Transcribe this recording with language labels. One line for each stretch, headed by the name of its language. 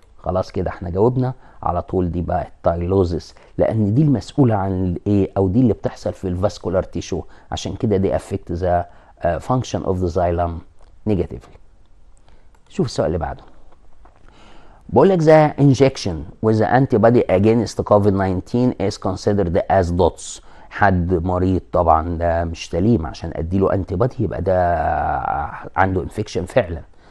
Arabic: خلاص كده احنا جاوبنا على طول. دي بقى التايلوزيس، لان دي المسؤوله عن الايه او دي اللي بتحصل في الفاسكولار تيشو، عشان كده دي
English: affect the function of the xylem negatively.
Arabic: شوف السؤال اللي بعده. بقول لك
English: the injection with the antibody against COVID-19 is considered as dots.
Arabic: حد مريض طبعا ده مش سليم عشان اديله انتي بادي يبقى ده عنده انفكشن فعلا.